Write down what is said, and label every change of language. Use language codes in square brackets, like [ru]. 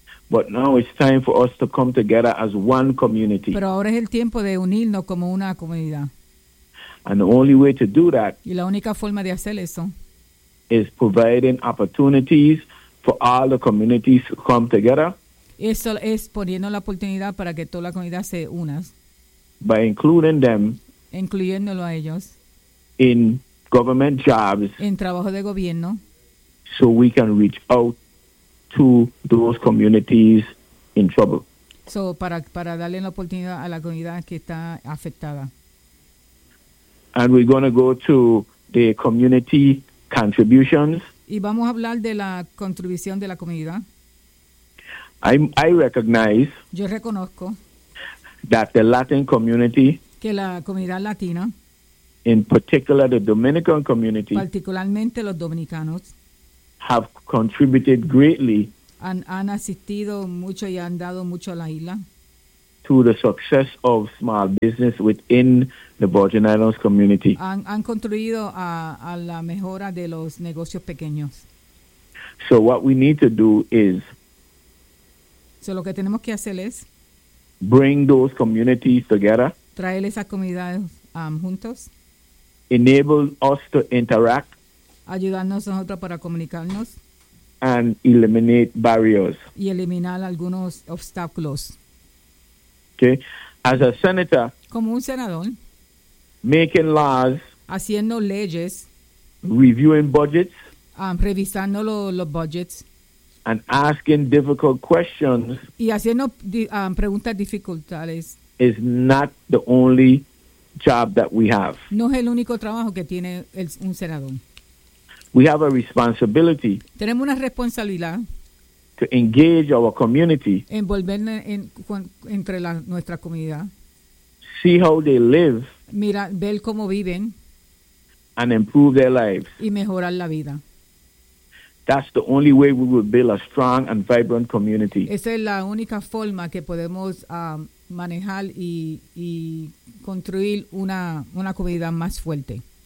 [en] But now it's time for us to come together as one community. [es] Pero ahora es el tiempo de unirnos como una comunidad. [en] And the only way to do that. [es] Y la única forma de hacer eso. [en] Is providing opportunities for all the communities to come together. [es] Eso es poniendo la oportunidad para que toda la comunidad se una. [en] By including them. [es] Incluyéndolo a ellos. [en] In government jobs. [es] En trabajo de gobierno. [en] So we can reach out to those communities in trouble. [es] So para darle la oportunidad a la comunidad que está afectada. [en] And we're going to go to the community contributions. [es] Y vamos a hablar de la contribución de la comunidad. [en] I recognize. [es] Yo reconozco. [en] That the Latin community. [es] Que la comunidad latina. [en] In particular the Dominican community. [es] Particularmente los dominicanos. [en] Have contributed greatly. [es] Han asistido mucho y han dado mucho a la isla. [en] To the success of small business within the Virgin Islands community. [es] Han contribuido a la mejora de los negocios pequeños. [en] So what we need to do is. [es] So lo que tenemos que hacer es. [en] Bring those communities together. [es] Traer esas comunidades juntos. [en] Enable us to interact. [es] Ayudarnos nosotros para comunicarnos. [en] And eliminate barriers. [es] Y eliminar algunos obstáculos. [en] Okay. As a senator. [es] Como un senador. [en] Making laws. [es] Haciendo leyes. [en] Reviewing budgets. [es] Revisando los budgets. [en] And asking difficult questions. [es] Y haciendo preguntas dificultades. [en] Is not the only job that we have. [es] No es el único trabajo que tiene un senador. [en] We have a responsibility. [es] Tenemos una responsabilidad. [en] To engage our community. [es] Envolver nuestra comunidad. [en] See how they live. [es] Mira, ver cómo viven. [en] And improve their lives. [es] Y mejorar la vida. [en] That's the only way we will build a strong and vibrant community. [es] Esa es la única forma que podemos manejar y construir una comunidad más fuerte.